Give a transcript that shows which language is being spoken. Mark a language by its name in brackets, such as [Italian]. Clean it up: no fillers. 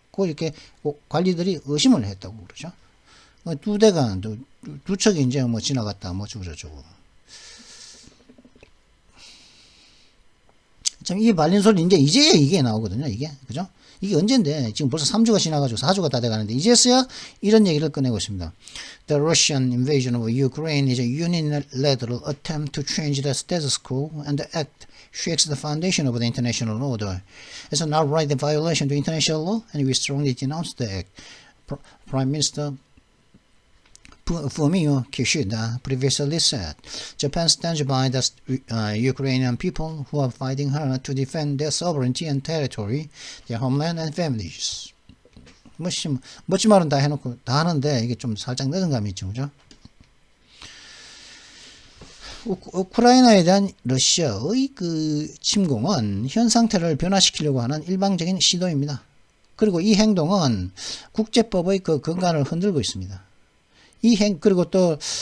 [Korean] 이렇게 관리들이 의심을 했다고 그러죠. 두 대가 두 척이 이제 뭐 지나갔다 뭐 저쩌고. 참 이게 말린 소리 이제 이게 나오거든요. 이게 그죠? 이게 언젠데 지금 벌써 3주가 지나가지고 4주가 다 돼가는데 이제서야 이런 얘기를 꺼내고 있습니다. [English] The Russian invasion of Ukraine is a unilateral attempt to change the status quo and the act shakes the foundation of the international order. It's an outright violation of international law and we strongly denounce the act. Prime Minister Fumio Kishida previously said, Japan stands by the Ukrainian people who are fighting hard to defend their sovereignty and territory, their homeland and families. [Korean] 멋진 말은 다 해놓고 다 하는데 이게 좀 살짝 늦은 감이 있죠, 그죠? 우크라이나에 대한 러시아의 그 침공은 현 상태를 변화시키려고 하는 일방적인 시도입니다. 그리고 이 행동은 국제법의 그 근간을 흔들고 있습니다. 그리고 또